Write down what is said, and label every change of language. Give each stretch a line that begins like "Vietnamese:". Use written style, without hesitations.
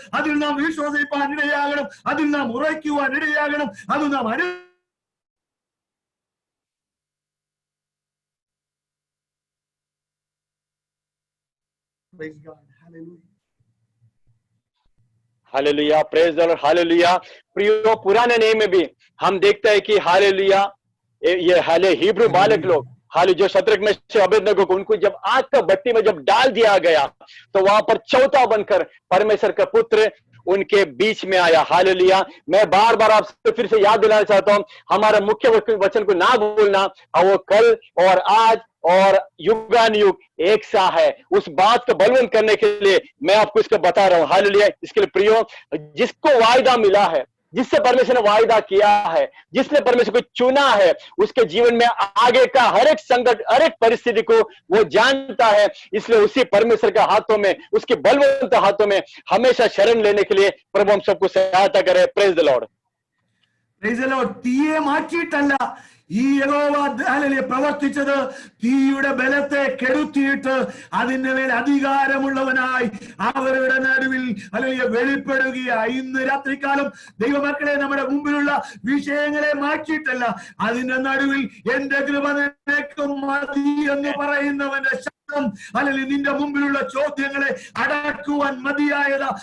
Malayalam: അതിൽ നാം വിശ്വസിപ്പാൻ ഇടയാകണം, അതിൽ നാം ഉറയ്ക്കുവാൻ ഇടയാകണം, അത് നാം
English: Praise God. Hallelujah.
Hindi: Hallelujah,
English: praise the lord,
Hindi: hallelujah. प्रियो पुराने नियम में भी हम देखते हैं कि हालेलुया ये हाले हिब्रू बालक लोग हाल जो शत्रक में से अबेदनगो को उनको जब आग का भट्टी में जब डाल दिया गया तो वहां पर चौथा बनकर परमेश्वर का पुत्र उनके बीच में आया हालेलुया। मैं बार बार आपसे फिर से याद दिलाना चाहता हूं हमारा मुख्य वचन को ना भूलना, वो कल और आज और युगानुयुग एक सा है। उस बात को बलवंत करने के लिए मैं आपको इसको बता रहा हूं हालेलुया। इसके लिए प्रियो जिसको वायदा मिला है, जिससे परमेश्वर ने वायदा किया है, जिसने परमेश्वर को चुना है, उसके जीवन में आगे का हर एक संकट हर एक परिस्थिति को वो जानता है। इसलिए उसी परमेश्वर के हाथों में, उसके बलवंत हाथों में हमेशा शरण लेने के लिए प्रभु हम सबको सहायता करे।
English: Praise the lord, praise the lord.
Malayalam: തീയെ മാറ്റിയിട്ടല്ല ഈ യഹോവ പ്രവർത്തിച്ചത് തീയുടെ ബലത്തെ കെടുത്തിയിട്ട് അതിന്റെ മേൽ അധികാരമുള്ളവനായി അവരുടെ നടുവിൽ വെളിപ്പെടുകയായി. ഇന്ന് രാത്രികാലം ദൈവമക്കളെ, നമ്മുടെ മുമ്പിലുള്ള വിഷയങ്ങളെ മാറ്റിയിട്ടല്ല, അതിന്റെ നടുവിൽ എന്റെ കൃപ നിനക്ക് മതി എന്ന് പറയുന്നവന്റെ അല്ലെങ്കിൽ നിന്റെ മുമ്പിലുള്ള ചോദ്യങ്ങളെ അടക്കുവാൻ മതിയായതാ.